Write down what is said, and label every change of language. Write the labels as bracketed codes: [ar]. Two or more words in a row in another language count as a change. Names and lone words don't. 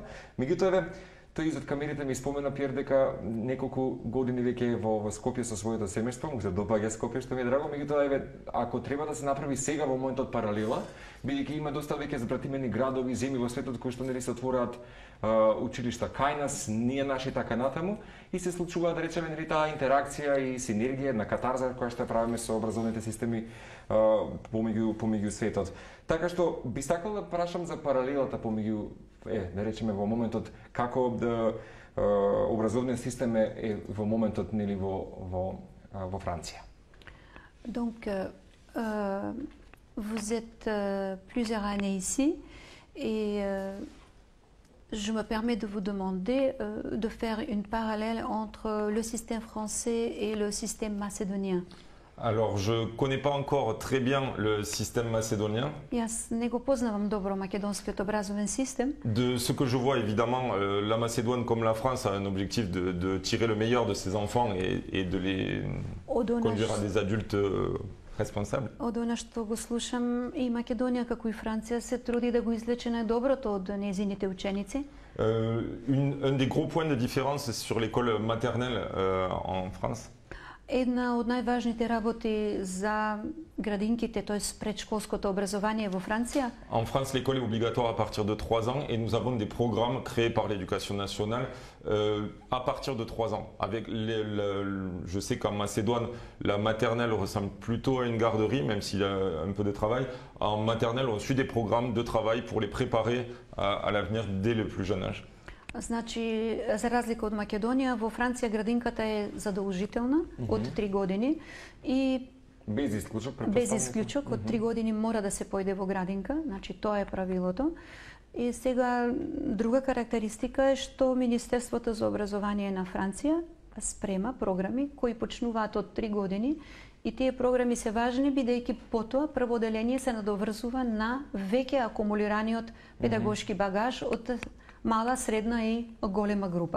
[mk] Меѓутоа, тој изод камерите ми спомена Пјер дека неколку години веќе е во Скопје со своето семејство, му се допаѓа Скопје, што ми е драго, меѓутоа, ако треба да се направи сега во моментот паралела, бидејќи има доста веќе забратимени градови, земји во светот кои што, нели, се отвораат училишта кај нас, ние наши така натаму, и се случува, да речеме, нели, таа интеракција и синергија на катарза која што правиме со образовните системи помеѓу светот. Така што би сакал да прашам за паралелата помеѓу, да речеме, во моментот како образовниот систем е во моментот, нели, во Франција. [fr] Donc, vous êtes plusieurs années ici et je me permets de vous demander de faire une parallèle entre le système français et le système macédonien. Alors, je ne connais pas encore très bien le système macédonien. [mk] Јас не го познавам добро македонскиот образовен систем. [fr] De ce que je vois, évidemment, la Macédoine comme la France a un objectif de tirer le meilleur de ses enfants et de les conduire à des adultes responsables. [mk] Од она што го слушам, и Македонија како и Франција се труди да го извлече најдоброто од нејзините ученици. [fr] Un des gros points de différence sur l'école maternelle en France. [mk] Една од најважните работи за градинките, т.е. предшколското образование во Франција. [fr] En France, l'école est obligatoire à partir de 3 ans et nous avons des programmes créés par l'éducation nationale à partir de 3 ans. Je sais qu'en Macédoine, la maternelle ressemble plutôt à une garderie, même s'il y a un peu de travail. En maternelle, on suit des programmes de travail pour les préparer à l'avenir dès le plus jeune âge. [mk] Значи, за разлика од Македонија, во Франција градинката е задолжителна од 3 години и без исклучок, без исклучок од 3 години мора да се појде во градинка, значи тоа е правилото. И сега друга карактеристика е што Министерството за образование на Франција спрема програми кои почнуваат од 3 години и тие програми се важни бидејќи потоа прво оделение се надоврзува на веќе акумулираниот педагошки багаж од мала, средна и голема група.